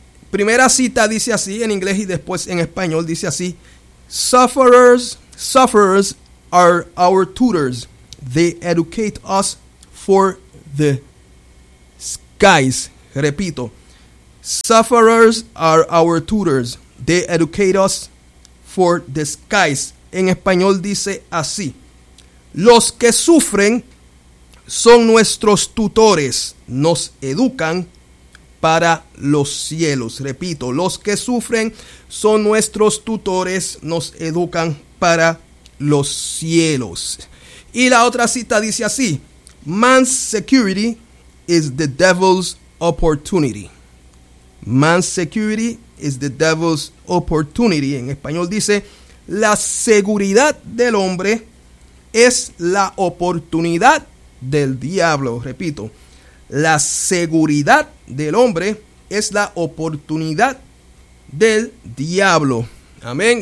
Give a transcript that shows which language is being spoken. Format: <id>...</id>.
<es>Primera cita dice así, en inglés y después en español, dice así:</es> <en>Sufferers are our tutors. They educate us for the skies.</en> <es>Repito,</es> <en>Sufferers are our tutors. They educate us for the skies.</en> <es>En español dice así. Los que sufren son nuestros tutores. Nos educan para los cielos. Repito, los que sufren son nuestros tutores. Nos educan para los cielos. Y la otra cita dice así.</es> <en>Man's security is the devil's opportunity. Man's security is the devil's opportunity.</en> <es>En español dice, la seguridad del hombre es la oportunidad del diablo. Repito, la seguridad del hombre es la oportunidad del diablo. Amén.</es>